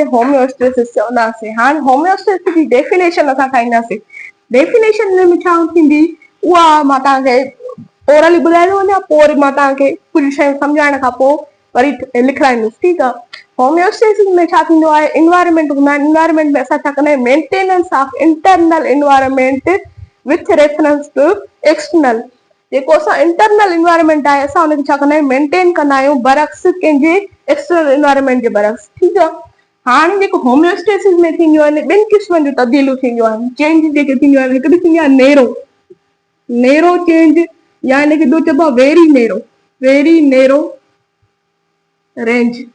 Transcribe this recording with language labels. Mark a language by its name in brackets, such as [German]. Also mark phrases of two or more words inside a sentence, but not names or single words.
[Sindhi] होम्योस्टेसिस चवंदासीं। हाणे होम्योस्टेसिस जी डेफिनेशन असां ठाहींदासीं। डेफिनेशन में छा थींदी उहा मां तव्हांखे ओरली ॿुधाइणो वञा, पोइ वरी मां तव्हांखे कुझु शयूं सम्झाइण खां पोइ वरी लिखाईंदुसि, ठीकु आहे। होम्योस्टेसिस में छा थींदो आहे? इन्वायरमेंट हूंदा आहिनि। इन्वायरमेंट में असां छा कंदा आहियूं? [English] Maintenance of internal environment with reference to external. [Sindhi] जेको असां [English] internal environment [Sindhi] आहे असां हुनखे छा कंदा आहियूं? मेंटेन कंदा आहियूं बरक्स कंहिंजे [English] external environment [Sindhi] जे बरक्स, ठीकु आहे। हाणे जेको होम्योस्टेसिस में थींदियूं आहिनि ॿिनि क़िस्मनि जूं तब्दीलियूं थींदियूं आहिनि, चेंज जेके थींदियूं आहिनि। हिकिड़ी थींदी आहे [English] narrow change, [Sindhi] या हिनखे ॿियो चइबो आहे [English] very narrow range.